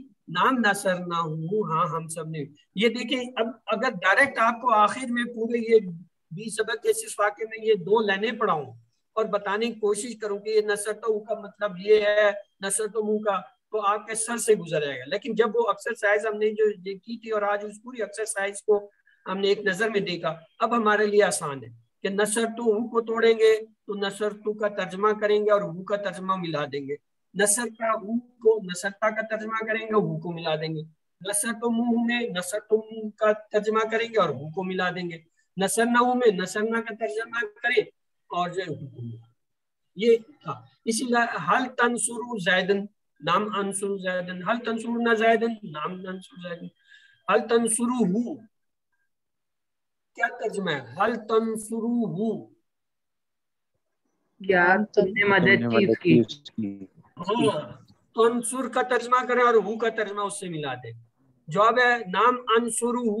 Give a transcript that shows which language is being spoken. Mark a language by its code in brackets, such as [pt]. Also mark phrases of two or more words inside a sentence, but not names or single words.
[ur] نام نصر نہ ہوں ہاں ہم سب نے. یہ دیکھیں اب اگر ڈائریکٹ آپ کو آخر میں پورے یہ 20 سبق کے اس واقعے میں یہ 2 لائنیں پڑھاؤں اور بتانے کی کوشش کروں کہ یہ نصرتو کا مطلب یہ ہے نصرتو منہ کا تو آپ کے سر سے گزر جائے گا. لیکن جب وہ ایکسرسائز ہم نے جو کی تھی اور آج اس پوری ایکسرسائز کو ہم نے ایک نظر میں دیکھا اب ہمارے لیے آسان ہے کہ نصرتو ہو کو توڑیں گے تو نصرتو کا ترجمہ کریں گے اور ہو کا ترجمہ ملا دیں گے. نصرتہ ہو کو نصرتہ کا ترجمہ کریں گے، ہو کو ملا دیں گے. نصرتموہ میں نصرتم کا ترجمہ کریں گے اور ہو کو ملا دیں گے. نصرناہ میں نصرنا کا ترجمہ کریں اور جو ہو کو ملا. یہ تھا۔ اسی لیے [ar] هل تنصر زيدا نعم أنصر زيدا، هل تنصرنا زيدا نعم أنصر زيدا, هل تنصره [ur] کیا ترجمہ ہے? [ar] هل تنصره [ur] کیا تم نے مدد کی اس کی? ہاں، تنصر کا ترجمہ کریں اور ہو کا ترجمہ اس سے ملا دے. جواب ہے [ar] نعم أنصره.